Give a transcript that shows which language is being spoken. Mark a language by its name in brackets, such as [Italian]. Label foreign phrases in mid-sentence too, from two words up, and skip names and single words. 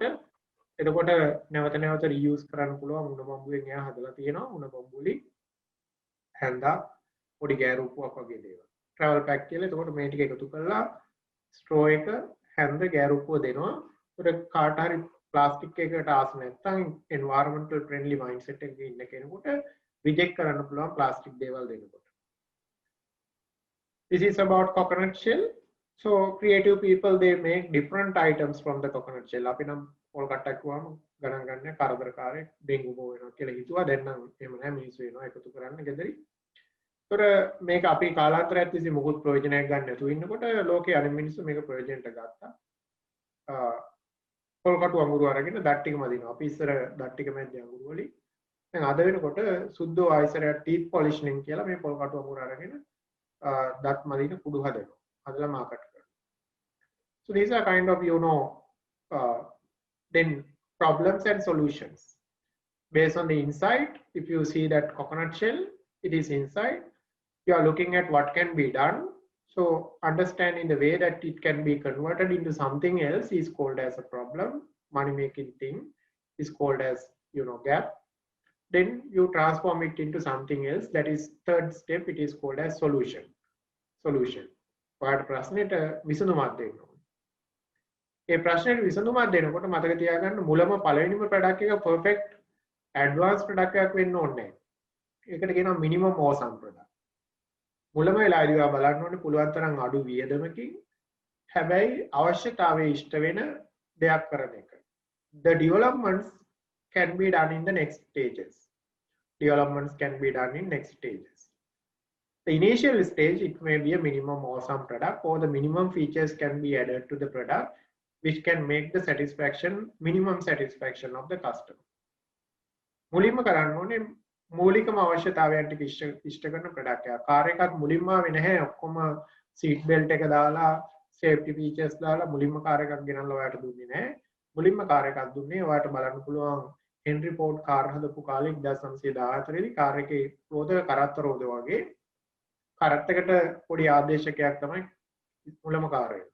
[Sinhala] එතකොට නැවත නැවත රීයුස් කරන්න පුළුවන් උණ බම්බුවෙන් එයා හදලා තියෙනවා උණ බම්බුලි හැන්දා පොඩි ගෑරුප්පුවක් වගේ දේවල්. [English] travel pack [Sinhala] කියලා. එතකොට මේ ටික එකතු කරලා ස්ට්‍රෝ එක හැන්ද ගෑරුප්පුව දෙනවා. ඒකට කාට හරි ප්ලාස්ටික් එකකට ආස නැත්නම් [English] environmental friendly mindset [Sinhala] එකක ඉන්න කෙනෙකුට රිජෙක්ට් කරන්න පුළුවන් ප්ලාස්ටික් දේවල් දෙනකොට. [English] This is about coconut shell. So creative people, they make different items from the coconut shell. [Sinhala] අපි නම් පොල් කට්ටක් වුවම ගණන් ගන්න කරදරකාරයෙක් ඩෙන්ගු බෝ වෙනවා කියලා හිතුවා. දැන් නම් එහෙම නැහැ මිනිස්සු වෙනවා එකතු කරන්න ගෙදරි. ඒතර මේක අපි කාලාන්තරයක් තිස්සේ මොකුත් ප්‍රයෝජනයක් ගන්න නැතුව ඉන්නකොට ලෝකේ අනිත් මිනිස්සු මේක ප්‍රයෝජනට ගත්තා. පොල් කටු අඟුරු අරගෙන දත් ටික මදිනවා. අපි ඉස්සර දත් ටික මැද්දේ අඟුරු වලින් දැන් අද වෙනකොට සුද්ධ ආයසරයක් [English] teeth polishing [Sinhala] කියලා මේ පොල් කටුව මුර අරගෙන දත් මදින කුඩු හදනවා. හදලා මාකට් කරනවා. [English] So these are kind of then problems and solutions based on the insight. If you see that coconut shell, it is inside. You are looking at what can be done. So understanding the way that it can be converted into something else is called as a problem. Money making thing is called as gap. Then you transform it into something else. That is third step. It is called as solution. [Sinhala] ඔයාට ප්‍රශ්නෙට විසඳුමක් දෙන්න ඕනේ. ඒ ප්‍රශ්නෙට විසඳුමක් දෙනකොට මතක තියාගන්න මුලම පළවෙනිම ප්‍රොඩක්ට් එක [English] perfect advanced [Sinhala] ප්‍රොඩක්ට් එකක් වෙන්න ඕනේ නැහැ. ඒකට කියනවා [English] minimum awesome product. [Sinhala] මුලම වෙලාවදී ඔයා බලන්න ඕනේ පුළුවන් තරම් අඩු වියදමකින් හැබැයි අවශ්‍යතාවයේ ඉෂ්ට වෙන දෙයක් කරන එක. [English] The developments can be done in the next stages. The initial stage, it may be a minimum awesome product, or the minimum features can be added to the product which can make the minimum satisfaction of the customer. [Sinhala] මුලින්ම කරන්න ඕනේ මූලිකම අවශ්‍යතාවයන් ටික ඉෂ්ට කරන ප්‍රොඩක්ට් එකක්. කාර් එකක් මුලින්ම ආවේ නැහැ. ඔක්කොම [English] seat belt [Sinhala] එක දාලා [English] safety features [Sinhala] දාලා මුලින්ම කාර් එකක් ගෙනල්ලා ඔයාලට දුන්නේ නැහැ. මුලින්ම කාර් එකක් දුන්නේ ඔයාලට බලන්න පුළුවන් හෙන්රි ෆෝඩ් කාර් හදපු කාලේ 1914 දී කාර් එකේ රෝද කරත්ත රෝද වගේ කරත්ත එකට පොඩි ආදේශකයක් තමයි මුලම කාර් එක.